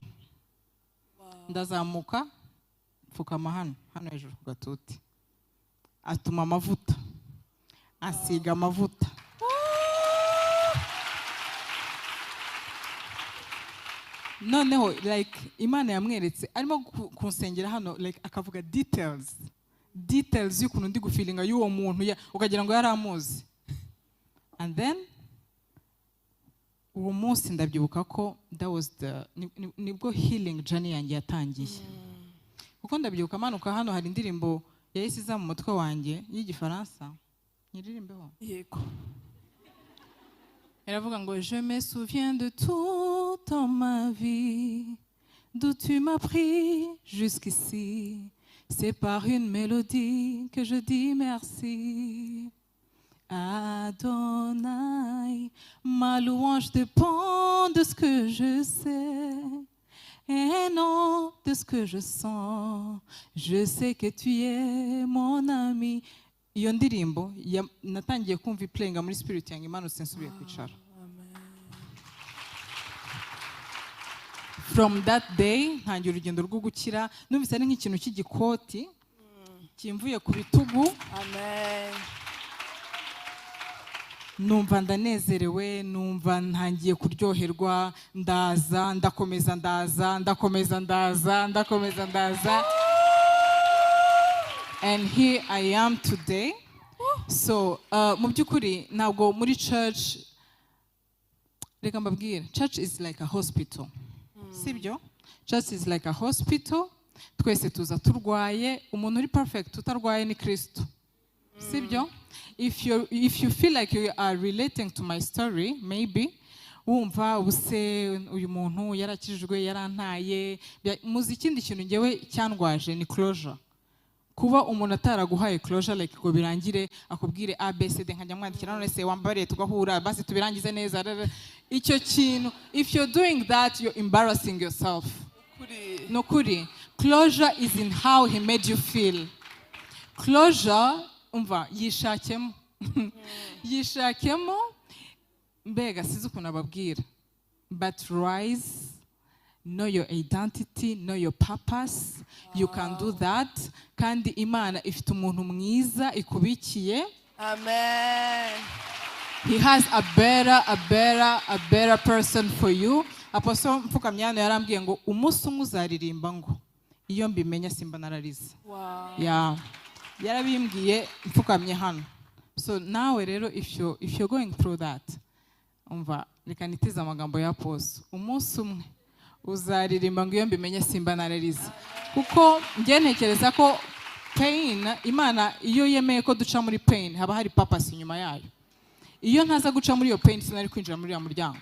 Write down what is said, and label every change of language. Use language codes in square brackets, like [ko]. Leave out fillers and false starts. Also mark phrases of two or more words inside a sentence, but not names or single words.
[rw] Ndazamuka mfukama hano hejuru ku gatuti, atuma amavuta, asiga amavuta. Noneho like Imana yamweretse arimo kunsengera hano, like akavuga details y'ukuntu ndi gufeelinga y'uwo muntu, ukagira ngo yari amuzi. [en] And then [rw] uwo munsi ndabyibuka ko [en] that was [rw] nibwo [en] healing journey [rw] yanjye yatangiye. Kuko ndabyibuka manuka hano hari indirimbo yahise iza mu mutwe wanjye y'Igifaransa, nyiririmbeho. Yego. Eravuga ngo [fr] je me souviens de tout dans ma vie, d'où tu m'as pris jusqu'ici. C'est par une mélodie que je dis merci. Adonai, ma louange dépend de ce que je sais. Et non, de ce que je sens, je sais que tu es mon ami. [rw] Iyo ndirimbo natangiye kumva iplenga muri spirit yanjye imanutse nsubiye kwicara. [en] From that day [rw] ntangiye urugendo rwo gukira, numvise ari nk'ikintu cy'igikoti kimvuye ku bitugu. Amen. Numva ndanezerewe, numva ntangiye kuryoherwa, ndakomeza ndaza. [en] And here I am today. So, [rw] mu by'ukuri ntabwo muri church, reka mbabwire, [en] church is like a hospital. [rw] Sibyo? [en] Church is like a hospital. [rw] Twese tuza turwaye, umuntu uri perfect utarwaye ni Kristo. Sibyo? [en] If you feel like you are relating to my story, maybe [rw] wumva ubuse uyu muntu yarakijijwe yarantaye, muzi ikindi kintu ngewe cyandwaje ni closure. Kuba umuntu ataraguhaye closure like ngo birangire akubwire ABCD nkajya mwandikira none se wambariye tugahura basi tubirangize neza. Icyo kintu, [en] if you're doing that, you're embarrassing yourself. [rw] No kuri. [en] Closure is in how he made you feel. Closure, [rw] umva, yishakemo. Yishakemo, mbega sizi ukuntu ababwira. [en] But rise, know your identity, know your purpose. You can do that. [rw] Kandi Imana ifite umuntu mwiza ikubikiye. Amen. [en] He has a better person for you. [rw] Apostle Mfukamyano yarambwiye ngo umunsi umwe uzaririmba ngo iyo mbimenya simba nararize. [en] Wow. Yeah. [rw] Yarabimbwiye mfukamye hano. [en] So [rw] nawe rero [en] if you're going through that, [rw] umva reka nitiza amagambo ya Apostle. Umunsi umwe uzaririmba ngo iyo mbimenya simba nararize. Kuko njye ntekereza ko pain, Imana iyo yemeye ko duca muri pain haba hari purpose inyuma yayo. Iyo ntaza guca muri iyo pain sinari kwinjira muri ya muryango.